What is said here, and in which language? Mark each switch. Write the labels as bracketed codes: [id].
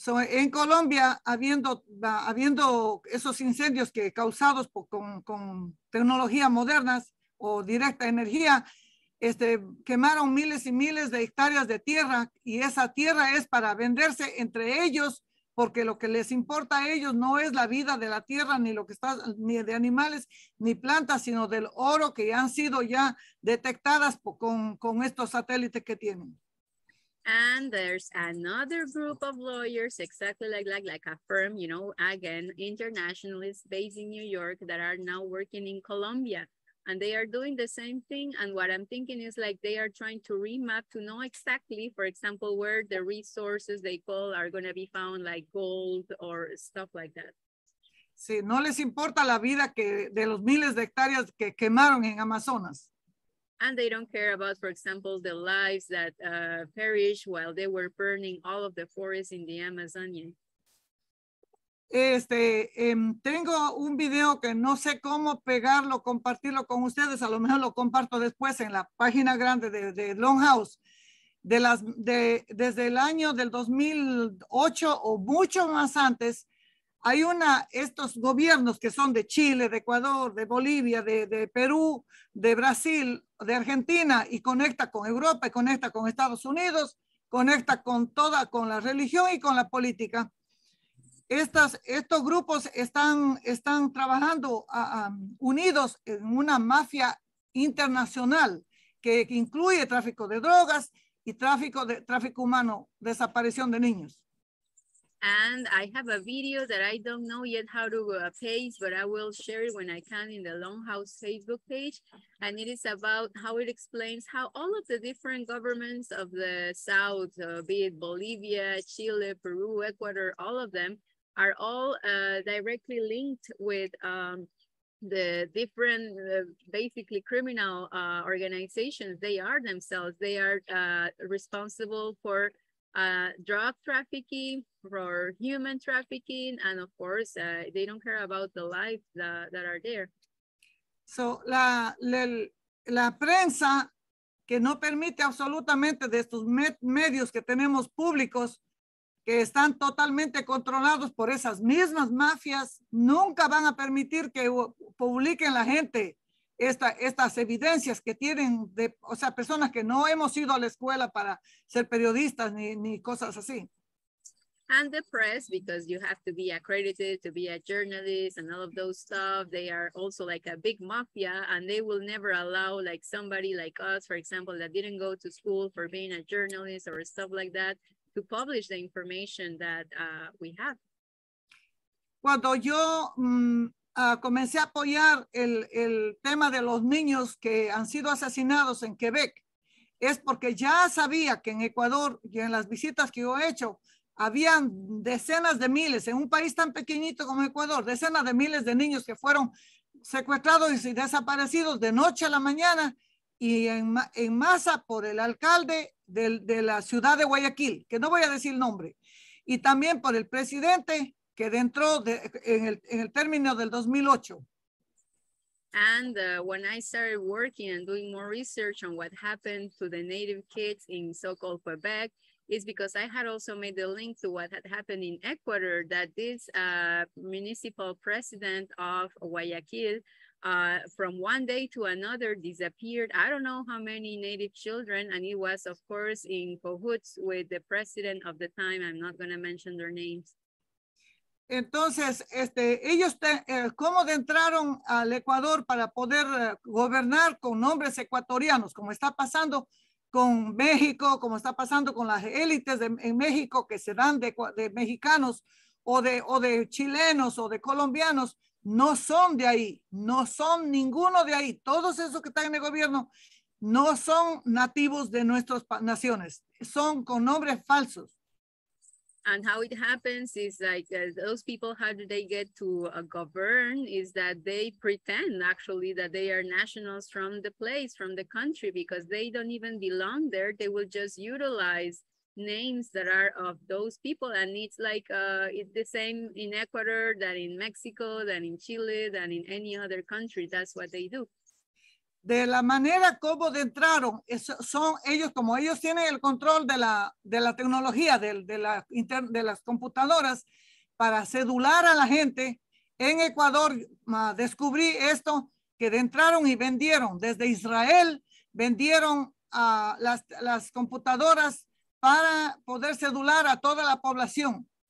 [es] En Colombia, habiendo esos incendios que causados con tecnologías modernas o directa energía, quemaron miles y miles de hectáreas de tierra y esa tierra es para venderse entre ellos porque lo que les importa a ellos no es la vida de la tierra, ni lo que está, ni de animales, ni plantas, sino del oro que han sido ya detectadas con estos satélites que tienen. [en] And there's another group of lawyers, exactly like a firm, you know, again, internationalists based in New York that are now working in Colombia. And they are doing the same thing. And what I'm thinking is like they are trying to remap to know exactly, for example, where the resources they call are going to be found, like gold or stuff like that. [es] Sí, no les importa la vida de los miles de hectáreas que quemaron en Amazonas. [en] And they don't care about, for example, the lives that perished while they were burning all of the forests in the Amazonian. [es] Tengo un video que no sé cómo pegarlo, compartirlo con ustedes, a lo mejor lo comparto después en la página grande de Longhouse, desde el año del 2008 o mucho más antes. Hay estos gobiernos que son de Chile, de Ecuador, de Bolivia, de Perú, de Brasil, de Argentina y conecta con Europa y conecta con Estados Unidos, conecta con la religión y con la política. Estos grupos están trabajando unidos en una mafia internacional que incluye tráfico de drogas y tráfico humano, desaparición de niños. [en] And I have a video that I don't know yet how to paste, but I will share it when I can in the Longhouse Facebook page. And it is about how it explains how all of the different governments of the South, be it Bolivia, Chile, Peru, Ecuador, all of them are all directly linked with the different basically criminal organizations. They are themselves. They are responsible for drug trafficking, for human trafficking, and of course, they don't care about the lives that are there. [es] So, la prensa que no permite absolutamente de estos medios que tenemos públicos que están totalmente controlados por esas mismas mafias, nunca van a permitir que publiquen la gente estas evidencias que tienen, o sea, personas que no hemos ido a la escuela para ser periodistas ni cosas así. [en] And the press, because you have to be accredited to be a journalist and all of those stuff, they are also like a big mafia, and they will never allow like somebody like us, for example, that didn't go to school for being a journalist or stuff like that, to publish the information that we have. [es] Cuando yo comencé a apoyar el tema de los niños que han sido asesinados en Quebec, es porque ya sabía que en Ecuador y en las visitas que yo he hecho, habían decenas de miles, en un país tan pequeñito como Ecuador, decenas de miles de niños que fueron secuestrados y desaparecidos de noche a la mañana y en masa por el alcalde de la ciudad de Guayaquil, que no voy a decir el nombre, y también por el presidente que entró en el término del 2008. [en] And when I started working and doing more research on what happened to the native kids in so-called Quebec, is because I had also made the link to what had happened in Ecuador, that this municipal president of Guayaquil, from one day to another disappeared. I don't know how many native children, and it was, of course, in cahoots with the president of the time. I'm not going to mention their names. [es] Entonces, ellos cómo entraron al Ecuador para poder gobernar con nombres ecuatorianos, como está pasando con México, como está pasando con las élites en México que se dan de mexicanos o de chilenos o de colombianos, no son de ahí, no son ninguno de ahí. Todos esos que están en el gobierno no son nativos de nuestras naciones, son con nombres falsos. [en] And how it happens is like those people, how do they get to govern, is that they pretend actually that they are nationals from the place, from the country, because they don't even belong there. They will just utilize names that are of those people. And it's like, it's the same in Ecuador, than in Mexico, than in Chile, than in any other country. That's what they do. [es] De la manera como entraron, son ellos, como ellos tienen el control de la tecnología, de las computadoras, para cedular a la gente. En Ecuador descubrí esto, que entraron y vendieron desde Israel, vendieron las computadoras para poder cedular a toda la población.